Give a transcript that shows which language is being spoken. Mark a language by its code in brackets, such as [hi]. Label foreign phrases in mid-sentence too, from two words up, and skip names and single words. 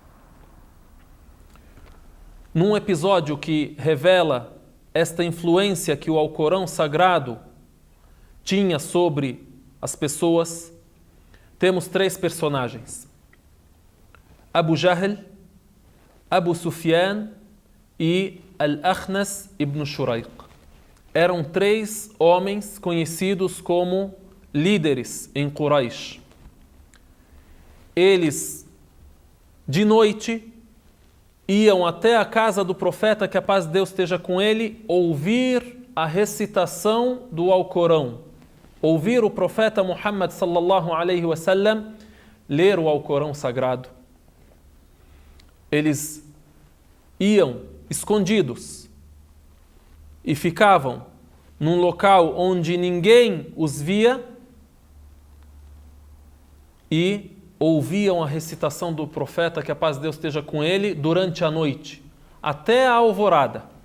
[pt] Num episódio que revela esta influência que o Alcorão Sagrado tinha sobre as pessoas, temos 3 personagens: Abu Jahl, Abu Sufyan e Al-Akhnas ibn Shuraiq. Eram 3 homens conhecidos como líderes em Quraysh. Eles, de noite, iam até a casa do profeta, que a paz de Deus esteja com ele, ouvir a recitação do Alcorão. Ouvir o profeta Muhammad [ar] صلى الله عليه وسلم [pt] ler o Alcorão sagrado. Eles iam escondidos e ficavam num local onde ninguém os via e ouviam a recitação do profeta, que a paz de Deus esteja com ele, durante a noite, até a alvorada.